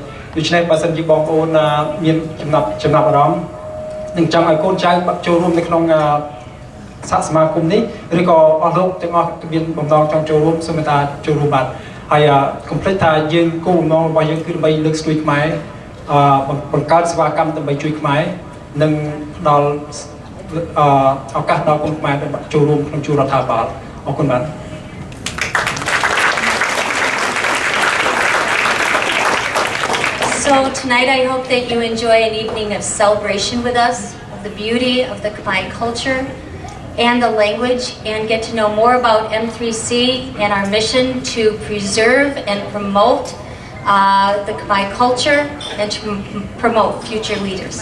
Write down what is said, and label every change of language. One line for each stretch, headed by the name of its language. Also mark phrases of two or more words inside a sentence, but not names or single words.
Khmer: ដូច្នេះបើសិនជាបងប្អូនមានចំណាប់អារម្មណ៍នឹងចង់ឲ្យកូនចៅចូលរួមនៅក្នុងសហសមាគមនេះឬក៏អស់លោកទាំងអស់មានបំណងចង់ចូលរួមសូមតែចូលរួមបាទហើយកុំភ្លេចថាយើងគោលបំណងរបស់យើងគឺដើម្បីលើកស្ទួយខ្មែរបង្កើតសេវាកម្មដើម្បីជួយខ្មែរនិងផ្ដល់ឱកាសដល់កូនខ្មែរដែលចូលរួមក្នុងជួររដ្ឋាភិបាលអរគុណបាទ
English: So tonight I hope that you enjoy an evening of celebration with us, of the beauty of the Khmer culture and the language, and get to know more about M3C and our mission to preserve and promote the Khmer culture and to promote future leaders.